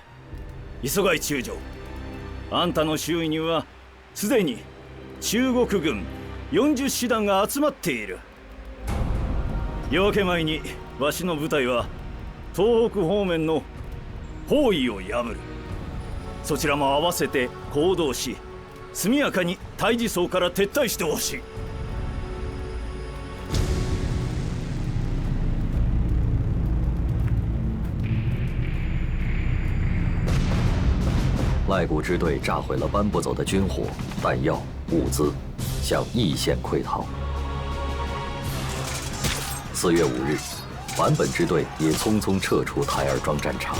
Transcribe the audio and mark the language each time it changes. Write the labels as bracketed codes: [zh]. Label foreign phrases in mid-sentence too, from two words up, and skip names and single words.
[ja] 磯貝中将、あんたの周囲にはすでに中国軍40師団が集まっている。夜明け前にわしの部隊は東北方面の包囲を破る。そちらも合わせて行動し、 速やかに対峙層から撤退してほしい。 [zh] 赖古支队炸毁了搬不走的军火、弹药、物资，向义县溃逃。4月5日，坂本支队也匆匆撤出台儿庄战场。